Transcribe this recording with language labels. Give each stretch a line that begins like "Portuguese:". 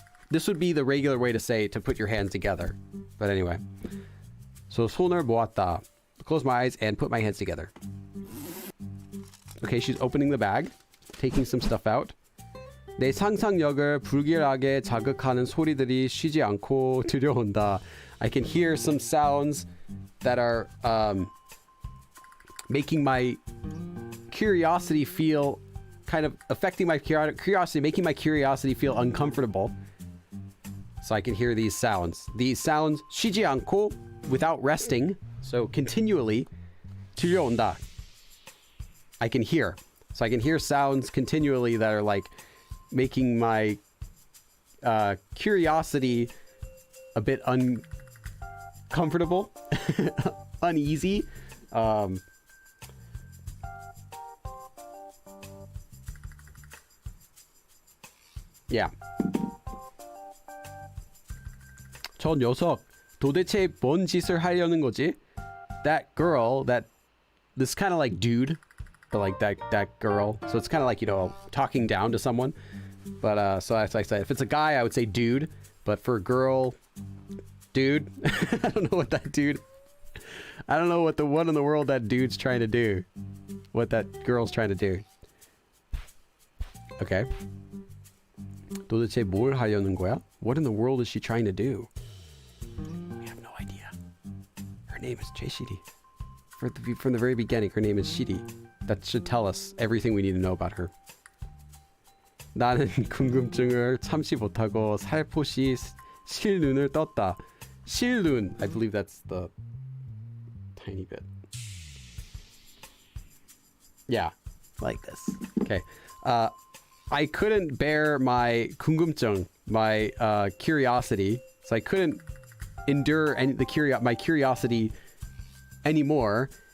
English: This would be the regular way to say to put your hands together. But anyway, so
Korean: 손을 모았다.
English: Close my eyes and put my hands together. Okay, she's opening the bag, taking some stuff out.
Korean: 내 상상력을 불길하게 자극하는 소리들이 쉬지 않고 들려온다.
English: I can hear some sounds that are making my curiosity feel kind of affecting my curiosity, making my curiosity feel uncomfortable. So I can hear these sounds. These sounds
Korean: 쉬지 않고,
English: without resting, so continually
Korean: 들려온다.
English: I can hear. So I can hear sounds continually that are like making my curiosity a bit uncomfortable, uneasy. Yeah.
Korean: 저 녀석 도대체 뭔 짓을 하려는 거지?
English: That girl, this kind of like dude, but like that girl. So it's kind of like, you know, talking down to someone. But so as I said, if it's a guy, I would say dude. But for a girl, dude, I don't know what that dude. I don't know what in the world that dude's trying to do. What that girl's trying to do.
Korean: Okay. 도대체 뭘 하려는 거야?
English: What in the world is she trying to do? We have no idea. Her name is Shidi. From the very beginning, her name is Shidi. That should tell us everything we need to know about her.
Korean: 나는 궁금증을 참지 못하고 살포시 실눈을 떴다. 실눈.
English: I believe that's the tiny bit. Yeah, like this. Okay. I couldn't bear my 궁금증, my curiosity. So I couldn't endure my curiosity anymore.